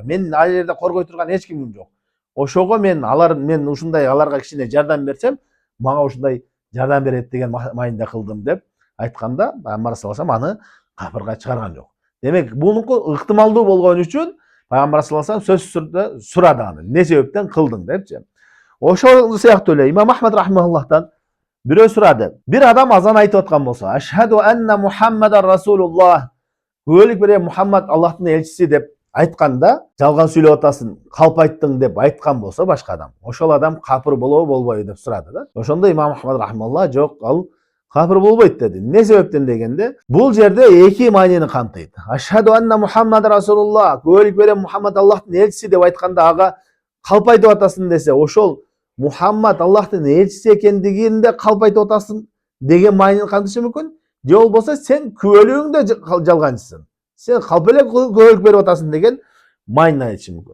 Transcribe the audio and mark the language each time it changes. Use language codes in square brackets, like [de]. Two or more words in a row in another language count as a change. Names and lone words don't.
[ky] Мен ал жерде коргой турган эч кимим жок. Ошого мен ушундай аларга кичине жардам берсем, мага ушундай жардам берет деген мааниде кылдым деп айтканда, пайгамбар [ar] صلى الله عليه وسلم [ky] аны капырга чыгарган жок. Демек, бунуку ыктымалдуу болгон үчүн пайгамбар [ar] صلى الله عليه وسلم [ky] сөзсүз түрдө сурады аны. Не себептен кылдың депчи. Ошол сыяктуу эле имам Ахмад рахмахуллахтан бирөө сурады. Бир адам азан айтып аткан болсо, [ar] أشهد أن محمدا رسول الله, [ky] күбөлүк бере Мухаммад Аллахтын элчиси деп айтканда, жалган сүйлөп атасың, калп айттың деп айткан болсо башка адам, ошол адам капыр болобу, болбойбу деп сурады да. Ошондо имам Ахмад рахмалла жок, ал капыр болбойт деди. Не себептен дегенде, бул жерде эки маанини камтыйт. [ar] أشهد أن محمدا رسول الله, [ky] күбөлүк бере Мухаммад Аллахтын элчиси деп айтканда, ага калп айтып атасың десе, ошол Мухаммад Аллахтын элчиси экендигинде калп айтып атасың деген маанини камтышы мүмкүн. Же болбосо сен күбөлүгүңдө жалганчысың. Сен калп эле күбөлүк берип атасың деген маанини айтышы мүмкүн.